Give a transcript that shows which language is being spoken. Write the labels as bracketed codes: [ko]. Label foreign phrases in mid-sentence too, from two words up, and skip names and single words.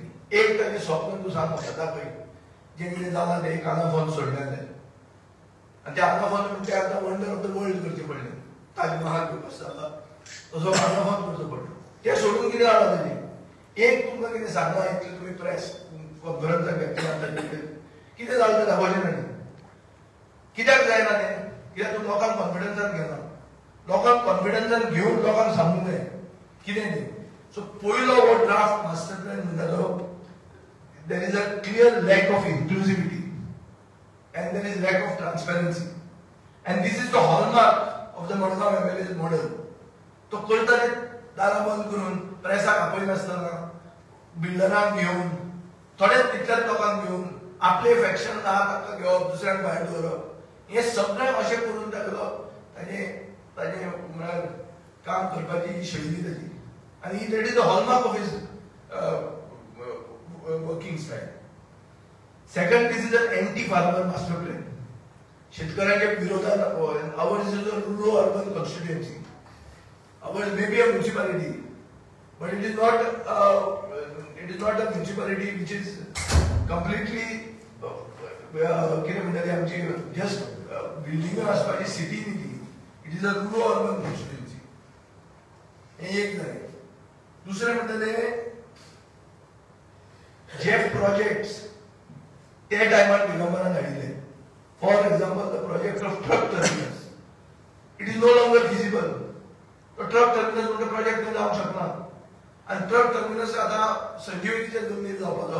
[kok] एक ताचें स्वप्न तूं सांग म्हाका दाखय जें कितें जालां तें एक आनाफॉन सोडलेलें आनी ते आनाफॉन म्हणजे आतां [en] wonder of the world [kok] करचें पडलें ताज महाल करपाचो जाता तसो आनाफॉन करचो पडलो तें सोडून कितें जालां ताजें एक तुमकां कितें सांगना इतलें तुमी प्रेस कॉन्फरन्साक घेतली ताजेर कितें जालें तें दाखोवचें ना कित्याक जायना तें कित्याक तूं लोकांक कॉन्फिडन्सान घेना लोकांक कॉन्फिडन्सान घेवन लोकांक सांगूंक जाय कितें तें। सो पयलो हो ड्राफ्ट मास्टर प्लॅन म्हणटा तो [en] there is a clear lack of inclusivity and there is lack of transparency and this is the hallmark of the Madgaon MLA's model. [kok] तो करता ते दारां बंद करून प्रेसाक आपयनासतना बिल्डरांक घेवन थोड्याच तितल्याच लोकांक घेवन आपले फॅक्शन आहा ताका घेवप दुसऱ्यांक भायर दवरप हें सगळें अशें करून तागेलो ताजें म्हळ्यार काम करपाची शैली ताची आनी [en] that is the hallmark of his working style. Second, this is an anti-farmer master plan. [kok] शेतकऱ्याच्या विरोधात [en] ours is a rural urban constituency. Ours may be a municipality, but it is not a municipality which is completely [kok] कितें म्हणटा ती आमची [en] just building [kok] आसपाची city न्ही ती. [en] It is a rural urban constituency. [kok] हे एक जालें. दुसरें म्हणटाले जेफ प्रोजेक्ट्स त्या टायमार दिगंबरान हाडिल्ले [en] for example the project of truck terminus it is no longer feasible [kok] तो ट्रक टर्मिनस म्हणटा प्रोजेक्ट थंय जावंक शकना आनी ट्रक टर्मिनस आतां संजीवनीच्या जमनीर जावपाचो